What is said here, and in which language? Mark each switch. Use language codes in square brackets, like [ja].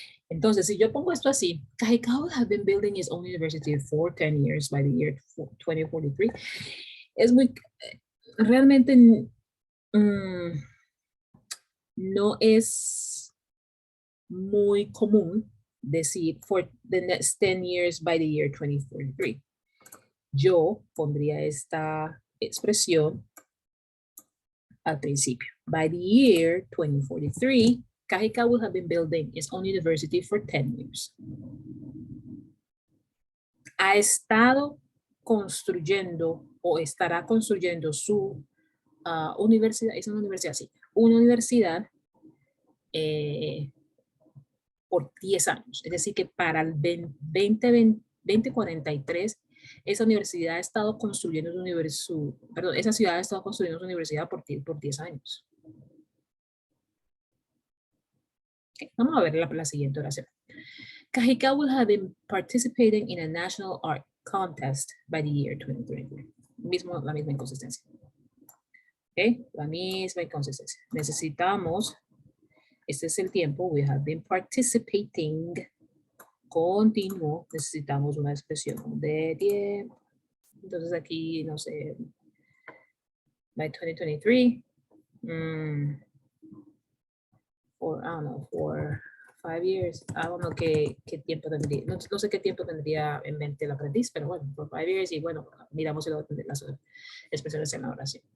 [es] Entonces, si yo pongo esto así, [en] Cajicá would have been building its own university for 10 years by the year 2043. [es] Es muy, realmente no es muy común decir [en] for the next 10 years by the year 2043. [es] Yo pondría esta expresión al principio. [en] By the year 2043, Cajicá will have been building its own university for 10 years. [es] Ha estado construyendo o estará construyendo su universidad, es una universidad, sí, una universidad por 10 años. Es decir, que para el 2043, esa universidad ha estado construyendo esa ciudad ha estado construyendo su universidad por 10 años. Okay, vamos a ver la siguiente oración. [en] Cajicá will have been participating in a national art contest by the year 2023. [es] La misma inconsistencia. Okay, la misma inconsistencia. Necesitamos, este es el tiempo, [en] we have been participating, [es] continuo, necesitamos una expresión de tiempo. Entonces aquí, no sé, [en] by 2023, for, I don't know, for 5 years, [es] I don't know qué tiempo tendría, no sé qué tiempo tendría en mente el aprendiz, pero bueno, for 5 years, y bueno, miramos las expresiones en la oración.